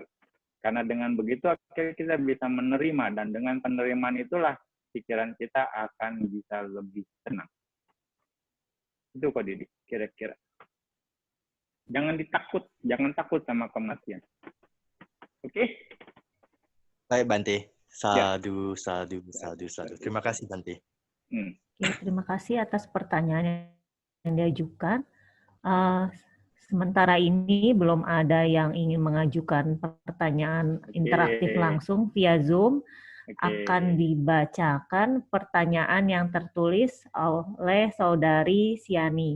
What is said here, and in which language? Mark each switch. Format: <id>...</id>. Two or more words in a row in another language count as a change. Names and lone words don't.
<id>Karena dengan begitu akhirnya kita bisa menerima, dan dengan penerimaan itulah pikiran kita akan bisa lebih tenang. Itu kok Didi, kira-kira. Jangan takut sama kematian. Oke? Baik Bante.</id> <pi>Sadu, sadu, sadu, sadu.</pi> <id>Terima kasih, Bante. Oke, terima kasih atas pertanyaan yang diajukan. Sementara ini belum ada yang ingin mengajukan pertanyaan interaktif langsung via Zoom. Akan dibacakan pertanyaan yang tertulis oleh Saudari Siani.</id>